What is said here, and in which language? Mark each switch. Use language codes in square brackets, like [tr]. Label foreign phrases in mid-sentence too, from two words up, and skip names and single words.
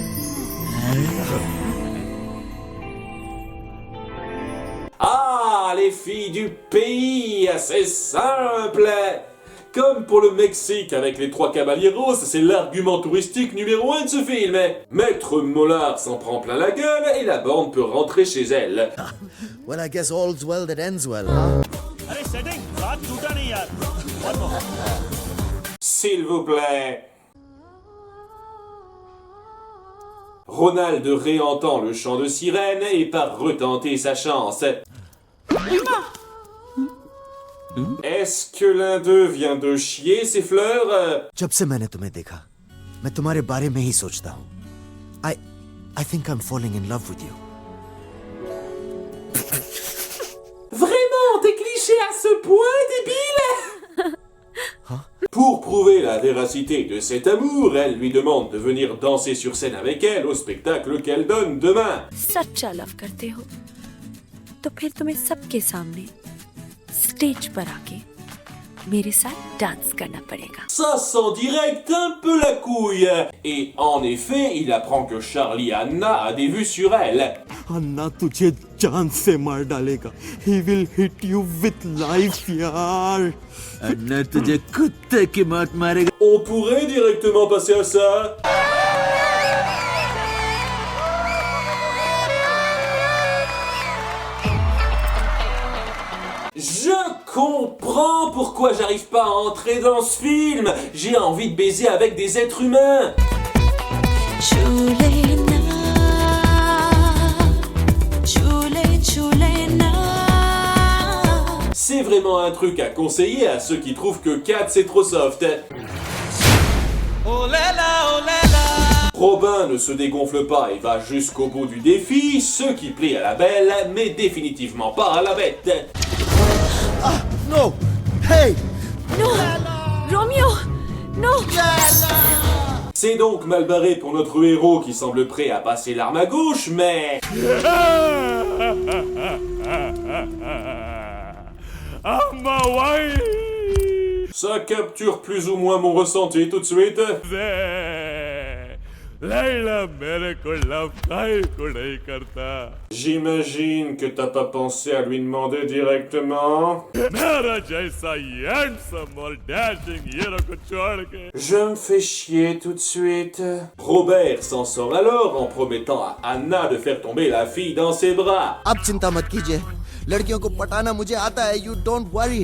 [fr] Ah, les les filles du pays, c'est simple. Comme pour le Mexique avec les trois caballeros, c'est l'argument touristique numéro 1 de ce film. Maître Mollard s'en prend plein la gueule et la bande peut rentrer chez elle. [en] Well, I guess all's well that ends well, huh? [hi] अरे सेटिंग साथ टूटा नहीं यार [en] One more. [fr] S'il vous plaît. Ronald réentend le chant de sirène et part retenter sa chance. Est-ce que l'un d'eux vient de chier ses fleurs? [hi] जब से मैंने तुम्हें देखा, मैं तुम्हारे बारे में ही सोचता हूँ. [en] I think I'm falling in love with you. [fr] Vraiment, des clichés à ce point, débile? Pour prouver la véracité de cet amour, elle lui demande de venir danser sur scène avec elle au spectacle qu'elle donne demain. [hi] सच्चा लव करते हो तो फिर तुम्हें सबके सामने स्टेज पर आके मेरे साथ डांस करना पड़ेगा. [fr] Ça sent direct un peu la couille. Et en effet, il apprend que Charlie Hanna a des vues sur elle. [hi] अन्ना तुझे जान से मार डालेगा. [en] He will hit you with life यार. [hi] अन्ना तुझे कुत्ते की मौत मारेगा. [fr] On pourrait directement passer à ça. Je comprends pourquoi j'arrive pas à entrer dans ce film. J'ai envie de baiser avec des êtres humains. C'est vraiment un truc à conseiller à ceux qui trouvent que 4 c'est trop soft. Robin ne se dégonfle pas et va jusqu'au bout du défi, ce qui plaît à la belle, mais définitivement pas à la bête. [en] No! Hey! No, Romeo, no. [fr] C'est donc mal barré pour notre héros qui semble prêt à passer l'arme à gauche, mais... [en] I'm my wife. [fr] Ça capture plus ou moins mon ressenti tout de suite. [hi] लैला मेरे को लव काहे को नहीं करता [fr] J'imagine que t'as pas pensé à lui demander directement. [hi] मेरा जैसा हैंडसम और [en] dashing hero [hi] को छोड़ के [fr] Je me fais chier tout de suite. Robert s'en sort alors en promettant à Anna de faire tomber la fille dans ses bras. [hi] अब चिंता मत कीजिए. लड़कियों को पटाना मुझे आता है. [en] You don't worry.